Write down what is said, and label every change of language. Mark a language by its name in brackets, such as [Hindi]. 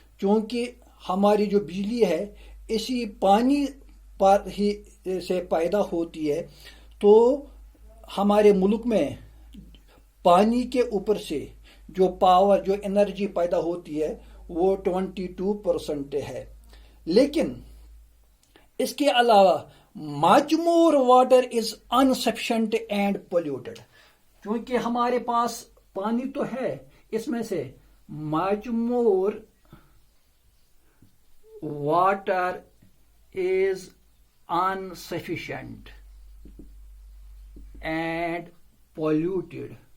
[Urdu] چونکہ ہماری جو بجلی ہے اسی پانی پر ہی سے پیدا ہوتی ہے. تو ہمارے ملک میں پانی کے اوپر سے جو پاور، جو انرجی پیدا ہوتی ہے وہ 22% ہے. [English] لیکن اس کے علاوہ much more water is insufficient and polluted. [Urdu] چونکہ ہمارے پاس پانی تو ہے، اس میں سے [English] much more water is insufficient and polluted.